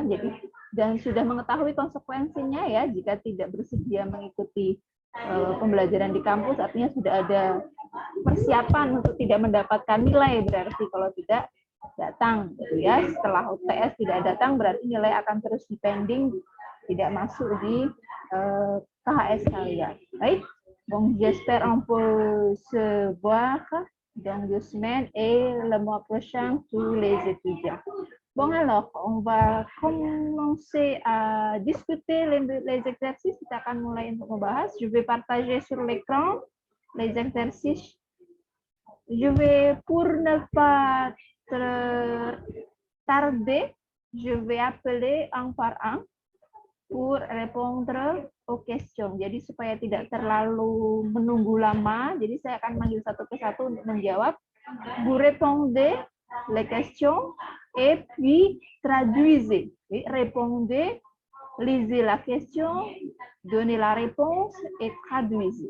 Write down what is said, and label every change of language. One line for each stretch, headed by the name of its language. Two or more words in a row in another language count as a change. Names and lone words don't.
Indonesian: Jadi dan sudah mengetahui konsekuensinya ya jika tidak bersedia mengikuti pembelajaran di kampus, artinya sudah ada persiapan untuk tidak mendapatkan nilai, berarti kalau tidak datang gitu ya. Setelah UTS tidak datang berarti nilai akan terus dipending, tidak masuk di KHS kalian. Baik,
French: donc j'espère on peut se voir dans 2 semaines et le mois prochain tous les étudiants. Bon, alors, on va commencer à discuter les exercices.
Indonesian: Kita akan mulai untuk membahas.
French: Je vais partager sur l'écran les exercices. Je vais, pour ne pas tarder, je vais appeler un par un pour répondre aux questions.
Indonesian: Jadi supaya tidak terlalu menunggu lama, jadi saya akan manggil satu persatu untuk menjawab.
French: Vous répondez les questions et puis traduisez. Répondez, lisez la question, donnez la réponse et traduisez.